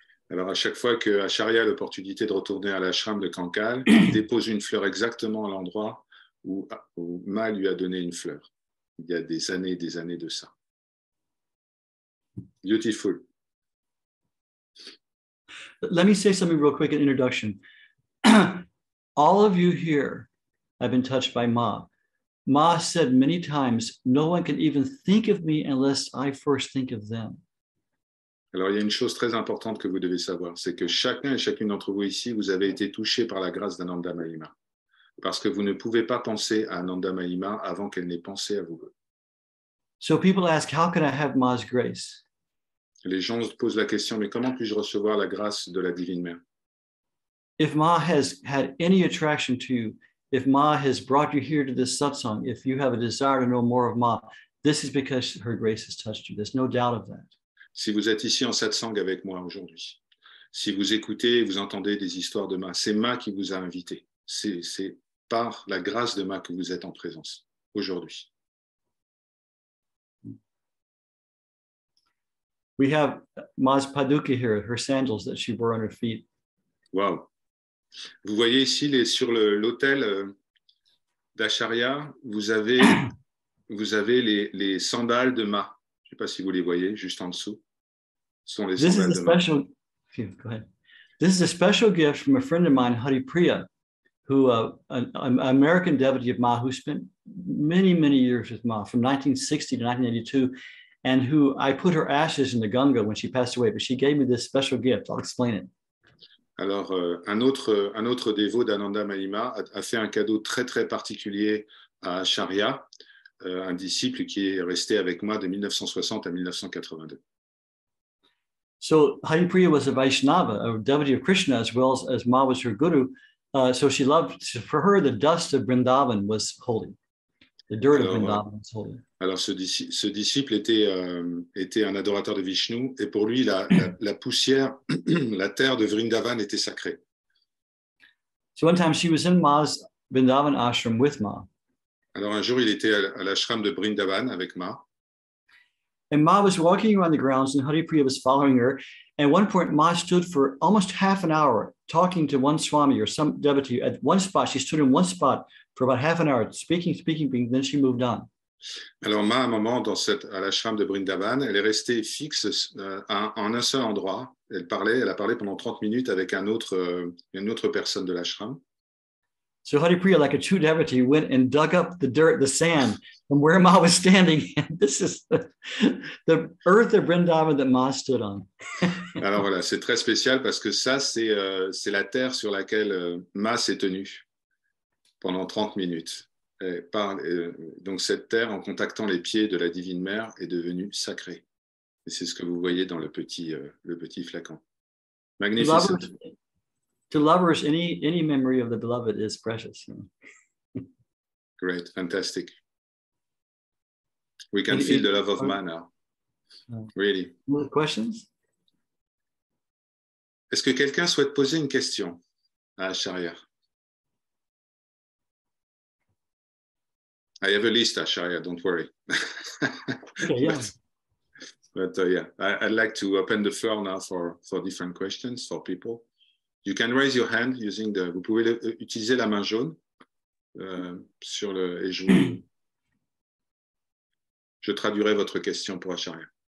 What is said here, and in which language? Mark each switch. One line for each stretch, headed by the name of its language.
French: Alors, à chaque fois que Acharya a l'opportunité de retourner à l'ashram de Kankal, il dépose une fleur exactement à l'endroit où Ma lui a donné une fleur. Il y a des années de ça.
English: Beautiful. Let me say something real quick in introduction. All of you here have been touched by Ma. Ma said many times, no one can even think of me unless I first think of them.
French: Alors, il y a une chose très importante que vous devez savoir, c'est que chacun et chacune d'entre vous ici, vous avez été touché par la grâce d'Ananda Mahima. Parce que vous ne pouvez pas penser à Ananda Mahima avant qu'elle n'ait pensé à vous.
English: So people ask, how can I have Ma's grace?
French: Les gens se posent la question, mais comment puis-je recevoir la grâce de la Divine Mère?
English: If Ma has had any attraction to you, if Ma has brought you here to this satsang, if you have a desire to know more of Ma, this is because her grace has touched you. There's no doubt of that.
French: Si vous êtes ici en satsang avec moi aujourd'hui, si vous écoutez et vous entendez des histoires de Ma, c'est Ma qui vous a invité. C'est par la grâce de Ma que vous êtes en présence aujourd'hui.
English: We have Ma's paduka here, her sandals that she wore on her feet. Wow.
French: Vous voyez ici sur l'autel d'Acharya, vous avez les sandales de Ma. Je ne sais pas si vous les voyez, juste en dessous. Ce sont les sandales de Ma.
English: Go ahead. This is a special gift from a friend of mine, Haripriya, who an American devotee of Ma, who spent many, many years with Ma, from 1960 to 1982, and who I put her ashes in the Ganga when she passed away, but she gave me this special gift. I'll explain it.
French: Alors, un autre dévot d'Ananda Mahima a fait un cadeau très, très particulier à Acharya, un disciple qui est resté avec moi de 1960 à 1982.
English: So Haripriya was a Vaishnava, a devotee of Krishna, as well as Ma was her guru. So she loved, for her, the dust of Vrindavan was holy. The dirt of Vrindavan was holy.
French: Alors, ce disciple était un adorateur de Vishnu, et pour lui, la poussière, la terre de Vrindavan était sacrée.
English: So one time she was in Ma's Vrindavan ashram with Ma.
French: Alors, un jour, il était à l'ashram de Vrindavan avec Ma.
English: And Ma was walking around the grounds, and Haripriya was following her. And at one point, Ma stood for almost half an hour talking to one Swami or some devotee at one spot. She stood in one spot for about half an hour, speaking, then she moved on.
French: Alors, Ma, à un moment, à l'ashram de Vrindavan, elle est restée fixe en un seul endroit. Elle a parlé pendant 30 minutes avec une autre personne de l'ashram.
English: So Haripriya, like a true devotee, went and dug up the dirt, the sand, from where Ma was standing. And this is the earth of Vrindavan that Ma stood on.
French: Alors voilà, c'est très spécial parce que ça, c'est la terre sur laquelle Ma s'est tenue pendant 30 minutes. Donc cette terre, en contactant les pieds de la Divine Mère, est devenue sacrée. Et c'est ce que vous voyez dans le petit flacon.
English: Magnificent. To lovers, any memory of the beloved is precious. Great, fantastic. We can feel the love of Ma now. Really. More questions?
French: Est-ce que quelqu'un souhaite poser une question à Acharya?
English: I have a list, Acharya, don't worry. Okay, yeah. But yeah, I'd like to open the floor now for different questions for people. You can raise your hand using
French: vous pouvez utiliser la main jaune et je traduirai votre question pour Acharya.